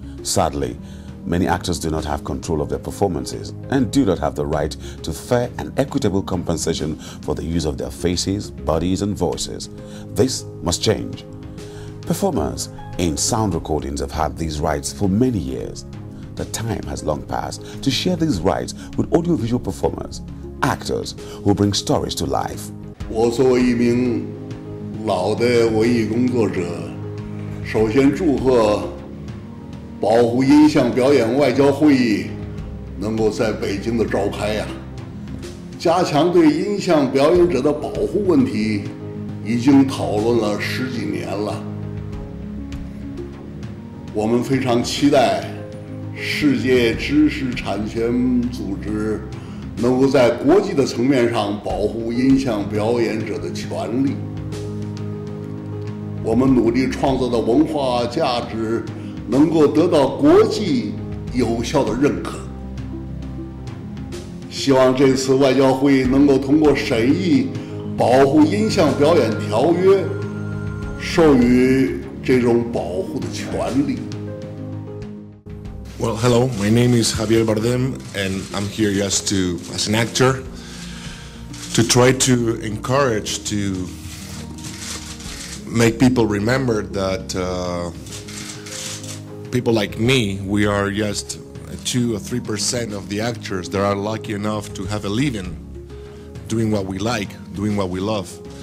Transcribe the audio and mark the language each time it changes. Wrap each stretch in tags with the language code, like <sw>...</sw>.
<en>Sadly, many actors do not have control of their performances and do not have the right to fair and equitable compensation for the use of their faces, bodies, and voices. This must change. Performers in sound recordings have had these rights for many years. The time has long passed to share these rights with audiovisual performers, actors who bring stories to life.</en> <zh>我作为一名老的文艺工作者，首先祝贺保护音像表演外交会议能够在北京的召开呀。加强对音像表演者的保护问题已经讨论了10几年了。我们非常期待世界知识产权组织能够在国际的层面上保护音像表演者的权利。我们努力创造的文化价值能够得到国际有效的认可。希望这次外交会议能够通过审议《保护音像表演条约》，授予这种保护的权利。</zh> <en>Well, hello, my name is Javier Bardem, and I'm here just to, as an actor, to try to encourage, to make people remember that people like me, we are just 2 or 3% of the actors that are lucky enough to have a living doing what we like, doing what we love.</en>